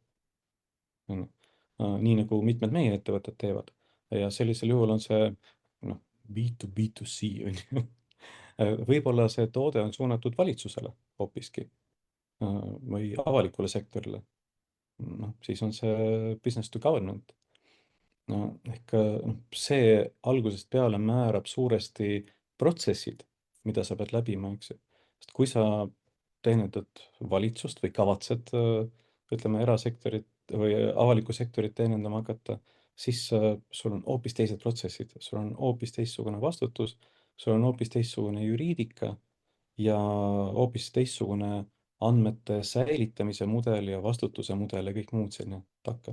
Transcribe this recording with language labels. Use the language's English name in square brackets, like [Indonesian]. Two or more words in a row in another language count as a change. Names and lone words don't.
[Estonian] Nii nagu mitmed meie ettevõtted teevad. Ja sellisel juhul on see B2B2C. Võib-olla see toode on suunatud valitsusele hoopiski või avalikule sektorile. Siis on see [English] business to government. [Estonian] Ehk see algusest peale määrab suuresti protsessid, mida sa pead läbima, eks ju. Sest kui sa teenindad valitsust või kavatsed, ütleme, erasektorit või avalikku sektorit teenindama hakata, siis sul on hoopis teised protsessid, sul on hoopis teistsugune vastutus, sul on hoopis teistsugune juriidika ja hoopis teistsugune andmete säilitamise mudel ja vastutuse mudel ja kõik muud selline takka.